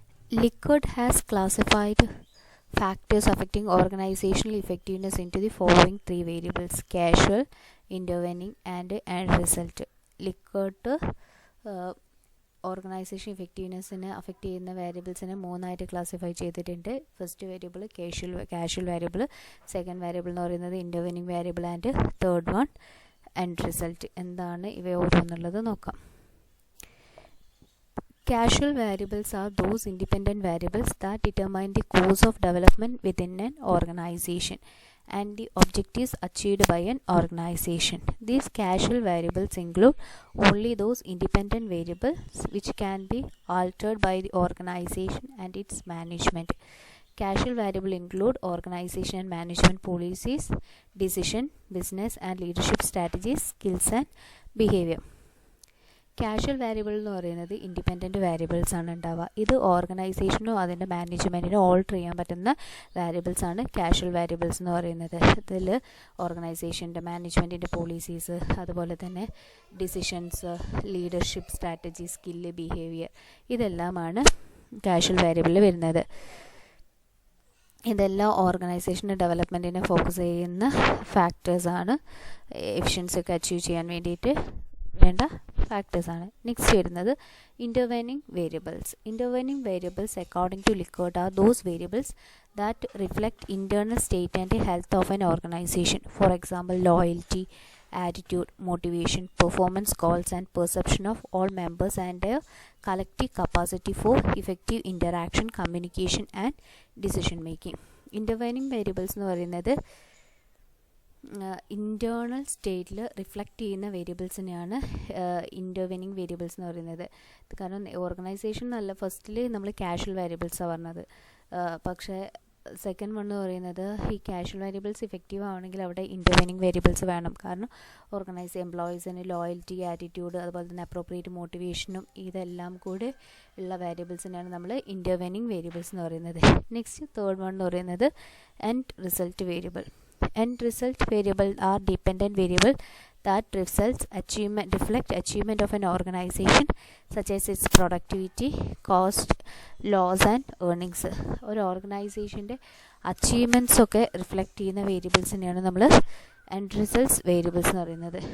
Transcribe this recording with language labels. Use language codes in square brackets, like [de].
[en] Lickard has classified factors affecting organizational effectiveness into the following 3 variables: causal, intervening, and end result. [ml] Lickard organisation ഇഫക്റ്റീവ്നെസ്സിനെ affect ചെയ്യുന്ന വേരിയബിൾസിനെ 3ആയിട്ട് classify ചെയ്തിട്ടുണ്ട്. First variable casual variable, second variable എന്ന് പറയുന്നത് ഇൻ്റർവെനിങ് variable, and third one end result. എന്താണ് ഇവ ഓരോന്നുള്ളത് നോക്കാം. [en] Causal variables are those independent variables that determine the course of development within an organization and the objectives achieved by an organization. These causal variables include only those independent variables which can be altered by the organization and its management. Causal variables include organization and management policies, decision, business and leadership strategies, skills and behavior. [ml] Casual variable എന്ന് പറയുന്നത് independent variables ആണ് ഉണ്ടാവുക. ഇത് ഓർഗനൈസേഷനോ അതിൻ്റെ മാനേജ്മെൻറ്റിനോ alter ചെയ്യാൻ പറ്റുന്ന variables ആണ് casual variables എന്ന് പറയുന്നത്. ഇതിൽ ഓർഗനൈസേഷൻ്റെ മാനേജ്മെൻറ്റിൻ്റെ പോളിസീസ്, അതുപോലെ തന്നെ decisions, leadership strategy, skill, behaviour, ഇതെല്ലാമാണ് കാഷ്വൽ വേരിയബിളിൽ വരുന്നത്. ഇതെല്ലാം ഓർഗനൈസേഷൻ്റെ ഡെവലപ്മെൻറ്റിനെ ഫോക്കസ് ചെയ്യുന്ന ഫാക്ടേഴ്സാണ്, എഫിഷ്യൻസി ഒക്കെ അച്ചീവ് ചെയ്യാൻ വേണ്ടിയിട്ട് വേണ്ട ഫാക്ടേഴ്സാണ്. നെക്സ്റ്റ് വരുന്നത് [en] Intervening variables. Intervening variables according to Likert are those variables that reflect internal state and health of an organisation. For example loyalty, attitude, motivation, performance goals and perception of all members and their collective capacity for effective interaction, communication and decision making. [ml] Intervening variables എന്ന് പറയുന്നത് internal സ്റ്റേറ്റിൽ reflect ചെയ്യുന്ന വേരിയബിൾസിനെയാണ് ഇൻ്റർവെനിങ് variables എന്ന് പറയുന്നത്. കാരണം organisation നല്ല ഫസ്റ്റിൽ നമ്മൾ കാഷ്വൽ വേരിയബിൾസാണ് പറഞ്ഞത്, പക്ഷേ സെക്കൻഡ് വൺ എന്ന് പറയുന്നത് ഈ കാഷ്വൽ വേരിയബിൾസ് ഇഫക്റ്റീവ് ആവണമെങ്കിൽ അവിടെ ഇൻ്റർവെനിങ് വേരിയബിൾസ് വേണം. കാരണം എംപ്ലോയീസിന് ലോയൽറ്റി, ആറ്റിറ്റ്യൂഡ്, അതുപോലെ തന്നെ അപ്രോപ്രിയേറ്റ് മോട്ടിവേഷനും ഇതെല്ലാം കൂടെ ഉള്ള വേരിയബിൾസിനാണ് നമ്മൾ ഇൻ്റർവെനിങ് വേരിയബിൾസ് എന്ന് പറയുന്നത്. നെക്സ്റ്റ് തേർഡ് വൺ എന്ന് പറയുന്നത് end result variable. [en] End result variable are dependent variable that reflect achievement of an organization such as its productivity, cost, loss and earnings. [ml] ഒരു ഓർഗനൈസേഷൻ്റെ അച്ചീവ്മെൻറ്റ്സ് ഒക്കെ റിഫ്ലക്റ്റ് ചെയ്യുന്ന വേരിയബിൾസിനെയാണ് നമ്മൾ എൻഡ് റിസൾട്ട്സ് വേരിയബിൾസ് എന്ന് പറയുന്നത്.